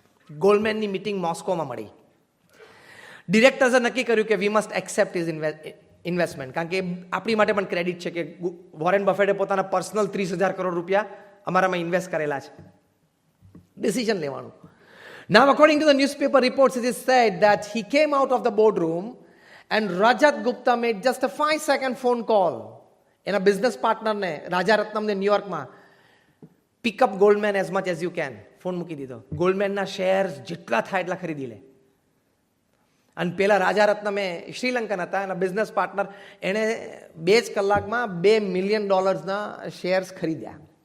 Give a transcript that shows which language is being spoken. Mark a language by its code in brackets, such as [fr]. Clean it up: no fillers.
[gu] ગોલ્ડમેનની meeting મોસ્કોમાં મળી. ડિરેક્ટર્સે નક્કી કર્યું કે [en] we must accept his investment, [gu] કારણ કે આપણી માટે પણ ક્રેડિટ છે કે વોરેન બફેટે પોતાના પર્સનલ 30,000 કરોડ રૂપિયા અમારામાં ઇન્વેસ્ટ કરેલા છે. ડિસિઝન લેવાનું. [en] Now, according to the newspaper reports, it is said that he came out of the boardroom and Rajat Gupta made just a 5-second phone call. [gu] એના business પાર્ટનરને, Raja રત્નમને ન્યુયોર્કમાં, [en] pick up Goldman as much as you can, [gu] phone મૂકી દીધો. ગોલ્ડમેનના shares જેટલા થાય એટલા ખરીદી લે. અને પેલા રાજા રત્નમે શ્રીલંકન હતા, એના બિઝનેસ પાર્ટનર, એણે 2 જ કલાકમાં $2 મિલિયન શેર્સ ખરીદ્યા.